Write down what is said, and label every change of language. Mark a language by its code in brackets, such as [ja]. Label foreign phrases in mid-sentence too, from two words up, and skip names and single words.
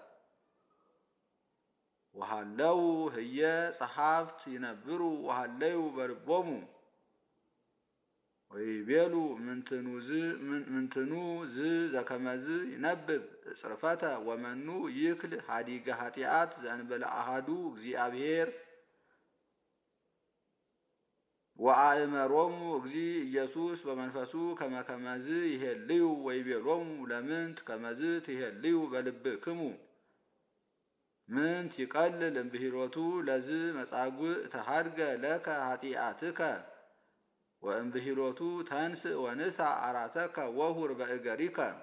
[gez] ወሃለው ህየ ጸሐፍት ይነብሩ ወሃለዩ በልቦሙ ወይቤሉ ምንትኑ ዝ ዘከመዝ ይነብብ ጽርፈተ ወመኑ ይክል ሀዲገ ኃጢአት ዘእንበለ አሃዱ እግዚአብሔር ወአእመሮሙ እግዚ ኢየሱስ በመንፈሱ ከመ ከመዝ ይሄልዩ ወይቤሎሙ ለምንት ከመዝ ትሄልዩ በልብክሙ ምንት ይቀልል እምብሂሎቱ ለዝ መጻጉዕ ተሃድገ ለከ ኃጢአትከ ወእምብሂሎቱ ተንስእ ወንስአ አራተከ ወሁር በእገሪከ